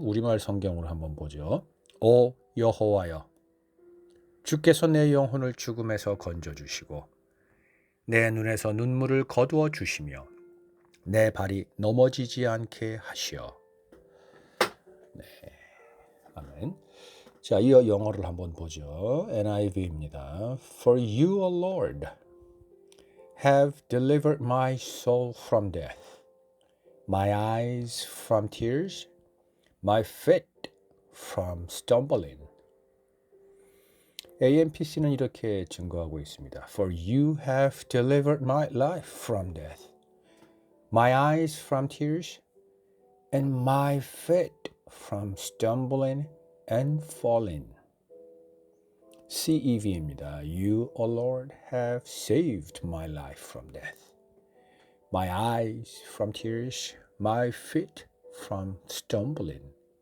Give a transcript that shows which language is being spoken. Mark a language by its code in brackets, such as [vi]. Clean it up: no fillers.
[ko] 우리말 성경으로 한번 보죠. 오 여호와여, 주께서 내 영혼을 죽음에서 건져 주시고 내 눈에서 눈물을 거두어 주시며 내 발이 넘어지지 않게 하시어. 네, 아멘. 자, 이어 영어를 한번 보죠. NIV입니다. [en] For you, O Lord, have delivered my soul from death, my eyes from tears, my feet from stumbling. [ko] AMPC는 이렇게 증거하고 있습니다. [en] For you have delivered my life from death, my eyes from tears, and my feet from stumbling and falling. [ko] CEV입니다. [en] You, O Lord, have saved my life from death, my eyes from tears, my feet from stumbling.